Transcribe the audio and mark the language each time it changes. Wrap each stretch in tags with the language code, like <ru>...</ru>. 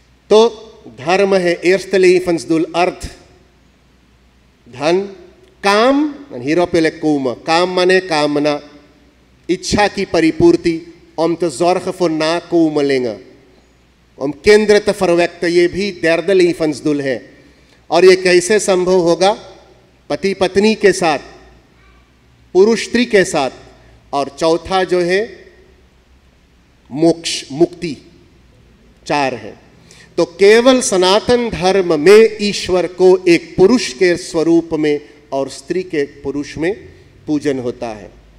<hi>तो धर्म है</hi> <nl>eerste levensdoel,</nl> <hi>अर्थ, धन, काम,</hi> <nl>hierop wil ik komen।</nl> <hi>काम माने कामना, इच्छा की परिपूर्ति,</hi> <nl>om te zorgen voor nakomelingen, om kinderen te verwekken, ये भी derde levensdoel है।</nl> <hi>और ये कैसे संभव होगा? पति पत्नी के साथ, पुरुष स्त्री के साथ, और चौथा जो है मोक्ष, मुक्ति, 4 है। तो केवल सनातन धर्म में ईश्वर को एक पुरुष के स्वरूप में और स्त्री के पुरुष में पूजन होता है।</hi>